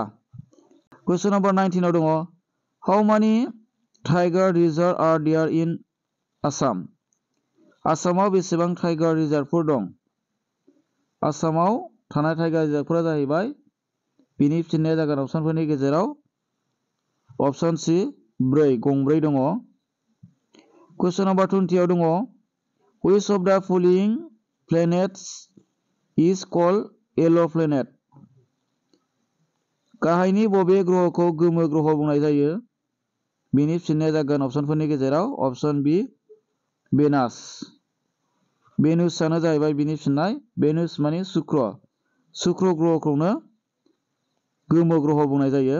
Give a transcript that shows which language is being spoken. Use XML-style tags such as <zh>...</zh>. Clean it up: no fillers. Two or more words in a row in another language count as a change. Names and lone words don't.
<en>question number 19 दङ How many tiger reserves are there in Assam?</en> <brx>आसामाव बेसेबां</brx> <en>tiger reserves</en> <brx>दं? आसामाव थानाय</brx> <en>tiger reserves</en> <brx>जाहैबाय बिनि फिननाया जागोन अपसनफोरनि गेजेराव अपसन सि गंब्रै दङ।</brx> <en>question number 20 दङ Which of the following planets is called yellow planet?</en> <brx>गाहायनि बबे ग्रहखौ गोमो ग्रह बुंनाय जायो? बिनि फिननाया जागोन अपसनफोरनि गेजेराव अपसन बि भेनुसआनो जाहैबाय बिनि फिननाय। भेनुस माने शुक्र ग्रहखौनो गोमो ग्रह बुंनाय जायो।</brx>